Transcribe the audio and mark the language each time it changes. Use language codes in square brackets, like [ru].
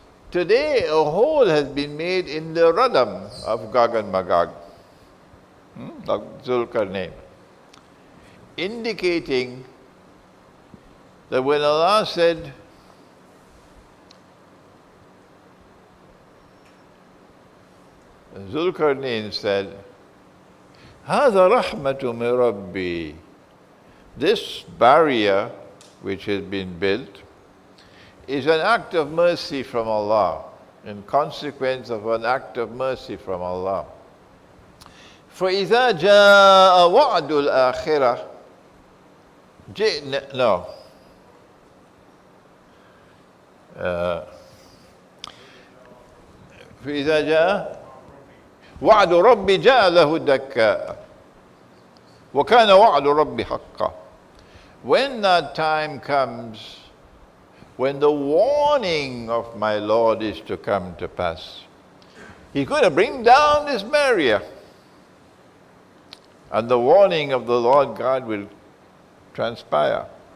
[en] Today, a hole has been made in the radam of Gog and Magog, of Zulkarnain, indicating that when Allah said, Zulkarnain said, [ar] هذا رحمة من ربي. [en] This barrier which has been built is an act of mercy from Allah, in consequence of an act of mercy from Allah. [ar] فإذا جاء وعد الآخرة جئنا no فإذا جاء وعد ربي جاء له دكا وكان وعد ربي حقا. [en] When that time comes, when the warning of my Lord is to come to pass, He's going to bring down this barrier, and the warning of the Lord God will transpire.